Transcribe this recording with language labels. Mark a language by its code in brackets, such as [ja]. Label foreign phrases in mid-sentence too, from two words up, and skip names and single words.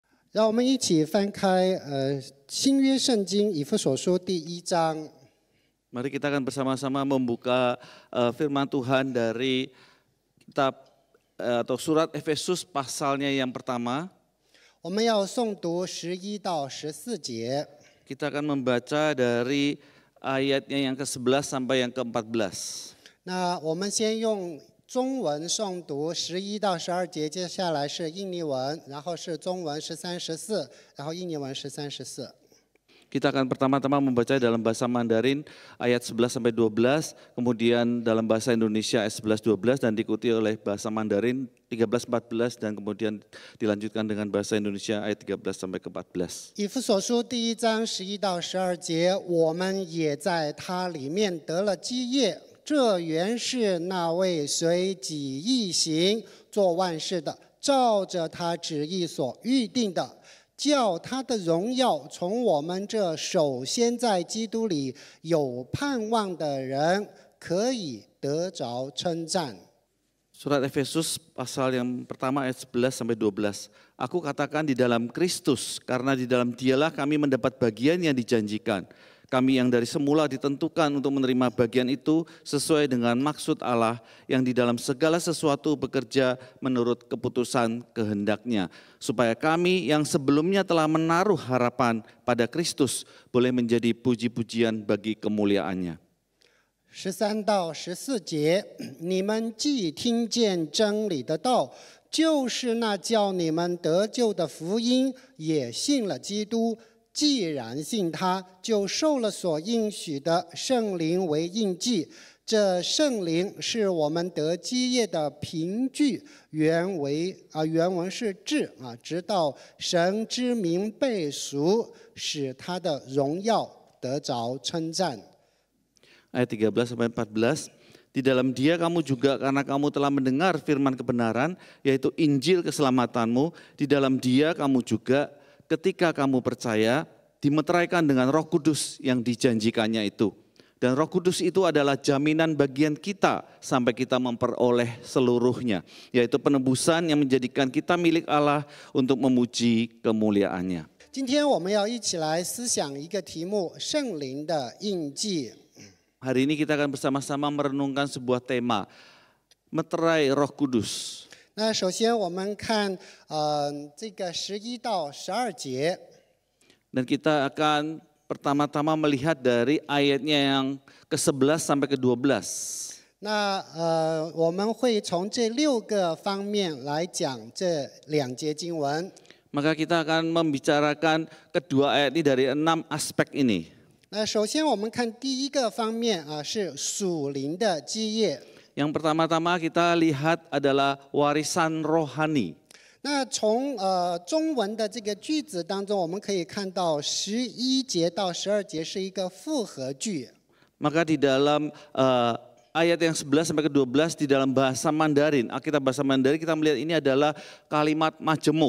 [zh] 让我们一起翻开新约圣经以弗所书第1章。 [id] Mari kita akan bersama-sama membuka firman Tuhan dari kitab atau surat Efesus pasalnya yang pertama. [zh] 我们要诵读11到14节。 [id] Kita akan membaca dari ayatnya yang ke-11 sampai yang ke-14. [zh] 那我们先用中文诵读11到12节，接下来是印尼文，然后是中文13、14，然后印尼文13、14。 [id] Kita akan pertama-tama membaca dalam bahasa Mandarin ayat 11 sampai 12, kemudian dalam bahasa Indonesia ayat 11 12 dan diikuti oleh bahasa Mandarin 13 14 dan kemudian dilanjutkan dengan bahasa Indonesia ayat 13 sampai ke 14. [zh] 以弗所书第1章11到12节，我们也在他里面得了基业，这原是那位随己意行做万事的，照着他旨意所预定的。叫他的荣耀从我们这首先在基督里有盼望的人可以得着称赞。 [id] Surat Efesus pasal yang pertama ayat 11 sampai 12. Aku katakan di dalam Kristus, karena di dalam Dialah kami mendapat bagian yang dijanjikan. Kami yang dari semula ditentukan untuk menerima bagian itu sesuai dengan maksud Allah yang di dalam segala sesuatu bekerja menurut keputusan kehendaknya. Supaya kami yang sebelumnya telah menaruh harapan pada Kristus boleh menjadi puji-pujian bagi kemuliaannya. [zh] 13 到14节，你们既听见真理的道，就是那叫你们得救的福音，也信了基督。既然信他，就受了所应许的圣灵为印记。这圣灵是我们得基业的凭据，原文是志直到神之名被赎，使他的荣耀得着称赞。 [id] Ayat 13 sampai 14. Di dalam Dia kamu juga karena kamu telah mendengar firman kebenaran, yaitu Injil keselamatanmu. Di dalam Dia kamu juga ketika kamu percaya, dimeteraikan dengan Roh Kudus yang dijanjikannya itu. Dan Roh Kudus itu adalah jaminan bagian kita sampai kita memperoleh seluruhnya, yaitu penebusan yang menjadikan kita milik Allah untuk memuji kemuliaannya. [zh] 今天我们要一起来思想一个题目：圣灵的印记。 [id] Hari ini kita akan bersama-sama merenungkan sebuah tema, meterai Roh Kudus. [zh] 那首先我们看这个11到12节。 [id] Dan kita akan pertama-tama melihat dari ayatnya yang ke-11 sampai ke-12. [zh] 那我们会从这6个方面来讲这2节经文。 [id] Maka kita akan membicarakan kedua ayat ini dari 6 aspek ini. [zh] 那首先我们看第一个方面是属灵的基业。 [id] Yang pertama-tama kita lihat adalah warisan rohani. [zh] 那从中文的这个句子当中，我们可以看到11节到12节是一个复合句。 [id] Maka di dalam ayat yang 11 sampai ke-12 di dalam bahasa Mandarin, Alkitab bahasa Mandarin kita melihat ini adalah kalimat majemuk.